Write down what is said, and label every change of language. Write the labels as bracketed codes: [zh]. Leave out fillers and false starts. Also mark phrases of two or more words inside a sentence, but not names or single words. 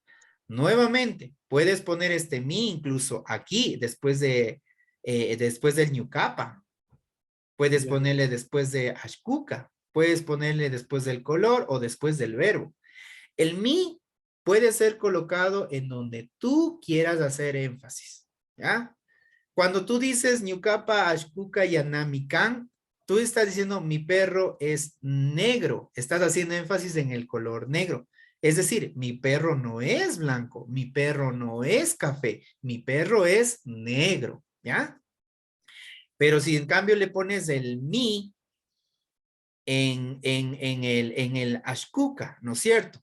[es] Nuevamente, puedes poner este mi incluso aquí, después del ñucapa. Puedes Ya. ponerle después de ashkuka. Puedes ponerle después del color o después del verbo. El mi puede ser colocado en donde tú quieras hacer énfasis. ¿Ya? Cuando tú dices [qu] ñucapa, ashkuka, yanamikan, [es] tú estás diciendo mi perro es negro. Estás haciendo énfasis en el color negro. Es decir, mi perro no es blanco, mi perro no es café, mi perro es negro, ¿ya? Pero si en cambio le pones el mi en el ashkuka, ¿no es cierto?